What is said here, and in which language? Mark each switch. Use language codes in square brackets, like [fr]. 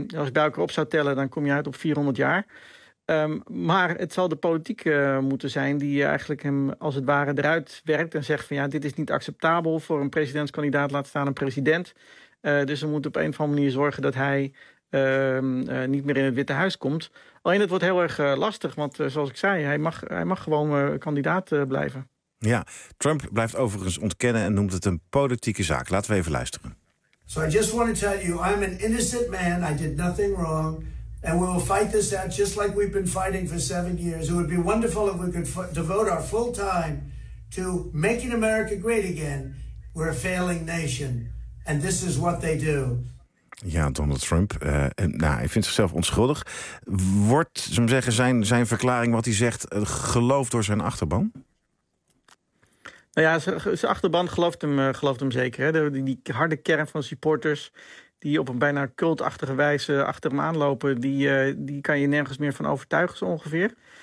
[nl] Als ik bij elkaar op zou tellen, dan kom je uit op 400 jaar. Maar het zal de politiek moeten zijn die eigenlijk hem als het ware eruit werkt en zegt van ja, dit is niet acceptabel voor een presidentskandidaat, laat staan een president. Dus we moeten op een of andere manier zorgen dat hij niet meer in het Witte Huis komt. Alleen het wordt heel erg lastig, want zoals ik zei, hij mag gewoon kandidaat blijven. Ja, Trump blijft overigens ontkennen en noemt het een politieke zaak. Laten we even luisteren. [en] So I just want to tell you, I'm an innocent man. I did nothing wrong. And we will fight this out just like we've been fighting for 7 years. It would be wonderful if we could devote our full time to making America great again. We're a failing nation. And this is what they do. [nl] Ja, Donald Trump. Hij vindt zichzelf onschuldig. Wordt, zou ik zeggen, zijn verklaring, wat hij zegt, geloofd door zijn achterban? Nou ja, zijn achterban gelooft hem zeker. Hè? Die harde kern van supporters die op een bijna cultachtige wijze achter hem aanlopen, die kan je nergens meer van overtuigen, zo ongeveer.